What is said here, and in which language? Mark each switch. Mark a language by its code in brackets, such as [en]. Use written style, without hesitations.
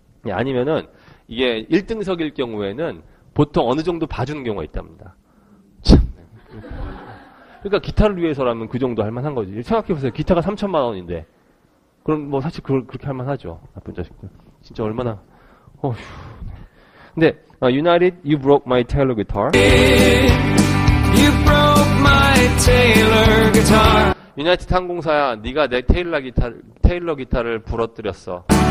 [ko] 아니면은 이게 1등석일 경우에는 보통 어느 정도 봐주는 경우가 있답니다. 참. 그러니까 기타를 위해서라면 그 정도 할만한 거지. 생각해보세요. 기타가 3,000만 원인데. 그럼 뭐 사실 그렇게 할만하죠. 나쁜 자식들. 진짜 얼마나. 어휴. 근데 [en] United, you broke my Taylor guitar. You broke my Taylor guitar. [ko] 유나이티드 항공사야, 네가 내 테일러 기타를 부러뜨렸어.